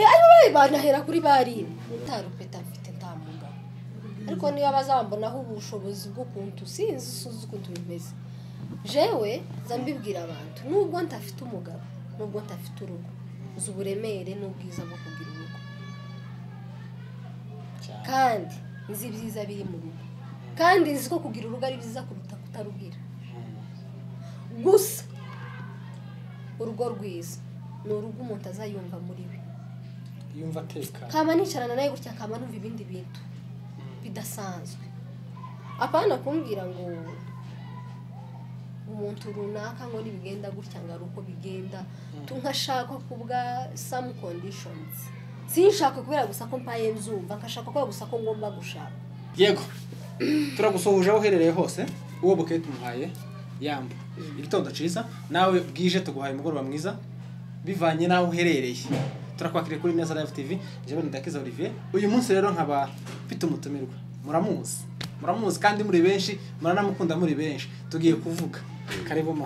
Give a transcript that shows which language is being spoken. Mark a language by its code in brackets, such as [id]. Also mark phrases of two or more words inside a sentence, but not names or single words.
[rn] ayo banahera kuri bari utarupeta mfite ntamunga ariko niyo abazambonaho ubushobozi bwo kuntu sinzi suzi kuntu bimeze jewe zambibwira abantu nubwo ntafite umugabo nubwo ntafite urugo uzuburemere n'ubwiza bwo kugira urugo kandi nzi byiza biri mu rugo kandi nzi ko kugira urugo ari byiza kuruta kutarugira gusa urugo rwiza ni urugo umuntu azayumva muri we yumva ateka kama nicarana naye gutya kama numva ibindi bintu bidasanzwe apana kumbwira ngo umuntu runaka ngo nibigenda gutya ngo uko bigenda tunkashaka kubwa [en] some conditions [rn] sinshaka kubera gusa ko mpaye mzumva nkashaka ko gusa ko ngomba gushaka yego turagusohuje aho uherereye hose uwo bukeye tumuhaye yamba igitondo ciza nawe bwije tuguhaye umugoroba mwiza bivanye naho uherereye turakwakiriye kuri Neza Live TV jewe Ndakiza Olivier uyu munsi rero nkaba mfite umutumirwa muramuzi kandi muri benshi muranamukunda muri benshi tugiye kuvuga karibu ma